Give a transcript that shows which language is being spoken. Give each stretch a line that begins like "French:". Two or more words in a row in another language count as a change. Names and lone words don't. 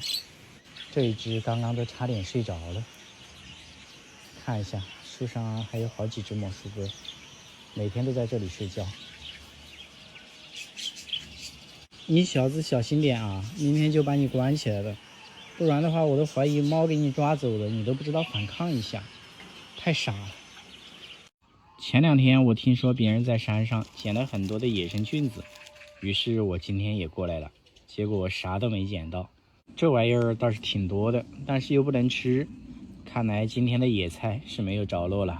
Chinese: 這一隻剛剛都差點睡着了。看一下，樹上還有好幾隻魔術鴿，每天都在這裡睡覺。你小子小心點啊，明天就把你關起來了，不然的話我都懷疑貓給你抓走了，你都不知道反抗一下，太傻了。前兩天我聽說別人在山上撿了很多的野生菌子，於是我今天也過來了，結果啥都沒撿到。這玩意兒倒是挺多的，但是又不能吃，看來今天的野菜是沒有着落了。